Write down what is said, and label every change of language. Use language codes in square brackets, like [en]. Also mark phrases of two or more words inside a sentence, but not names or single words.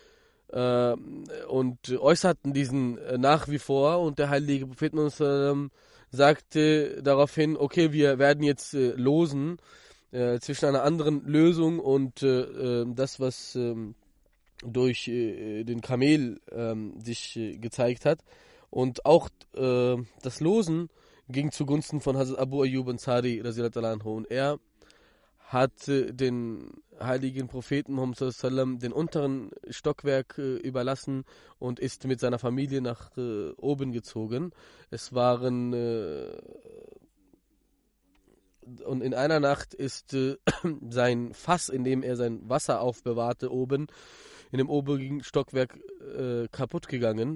[de] und äußerten diesen nach wie vor, und der heilige Prophet sagte daraufhin, okay, wir werden jetzt losen zwischen einer anderen Lösung und das, was durch den Kamel sich gezeigt hat. Und auch das Losen ging zugunsten von Hazrat Abu Ayyub Ansari [ar] رضي الله عنه, [de] und er hat den heiligen Propheten Muhammad [ar] صلى الله عليه وسلم [de] den unteren Stockwerk überlassen und ist mit seiner Familie nach oben gezogen. Und in einer Nacht ist sein Fass, in dem er sein Wasser aufbewahrte, oben in dem oberen Stockwerk kaputt gegangen.